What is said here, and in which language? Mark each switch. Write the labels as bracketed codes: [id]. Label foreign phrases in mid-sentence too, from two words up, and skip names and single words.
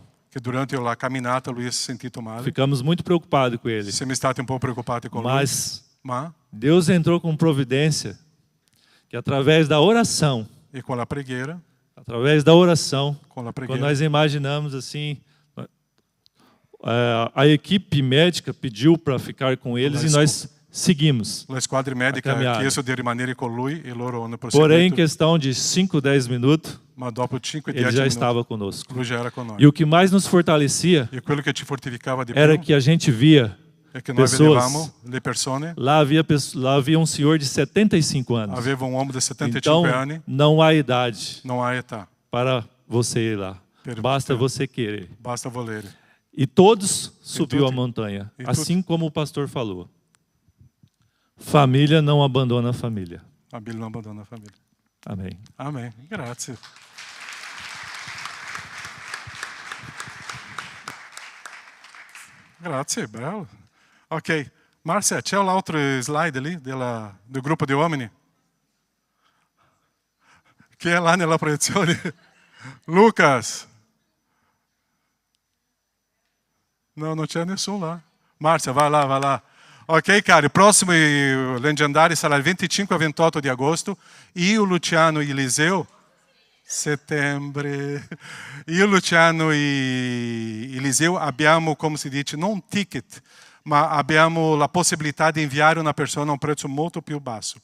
[it] che durante la camminata lui si è sentito male. [pt] Ficamos muito preocupados com ele. [it] Siamo stati un po' preoccupati con [pt] Mas [it] lui, ma [pt] Deus entrou com providência, que através da oração, [it] e con la preghiera, [pt] quando nós imaginamos assim, a equipe médica pediu para ficar com eles e nós seguimos. [it] la squadra medica ha [pt] caminhada. [it] chiesto di rimanere con lui e loro hanno [pt] Porém, em [it] proseguito, [pt] questão de 5, 10 minutos, [it] ma dopo 5-10 [pt] ele já [it] minuti [pt] estava conosco. [it] lui già era con noi. [pt] E o que mais nos fortalecia [it] E quello che ci fortificava di [pt] era [it] più [pt] que a gente via [it] è che noi [pt] pessoas. [it] vedevamo le persone, [pt] Lá havia um senhor de 75 anos. [it] aveva un uomo di 75 [pt] Então, [it] anni, [pt] não há idade [it] non ha età, [pt] para você ir lá. Basta você querer. [it] basta volere. [pt] E todos subiu a tudo- montanha, e assim como o pastor falou. Família não abandona a família. [it] A Bill non abbandona la famiglia. [pt] Amém. [it] Amen, grazie. Grazie, bello. Ok, Marcia, c'è l'altro slide lì del gruppo di uomini? Chi è là nella proiezione? Lucas. No, non c'è nessuno là. Marcia, [pt] vai lá, vai lá. [it] Ok, cari, il prossimo leggendario sarà il 25 e 28 di agosto. Io, Luciano e Eliseo, settembre. Io, Luciano e Eliseo abbiamo, come si dice, non un ticket, ma abbiamo la possibilità di inviare una persona a un prezzo molto più basso.